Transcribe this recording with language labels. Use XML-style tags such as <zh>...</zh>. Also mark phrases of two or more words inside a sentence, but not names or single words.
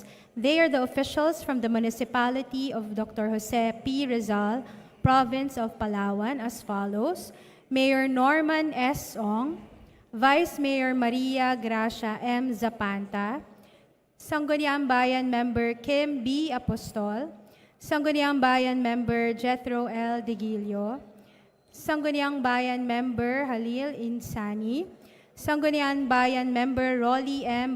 <en>They are the officials from the municipality of Dr. Jose P. Rizal, province of Palawan, as follows: Mayor Norman S. Ong, Vice Mayor Maria Gracia M. Zapanta, Sangguniang Bayan Member Kim B. Apostol, Sangguniang Bayan Member Jethro L. Digilio, Sangguniang Bayan Member Halil Insani, Sangguniang Bayan Member Rolly M.</en>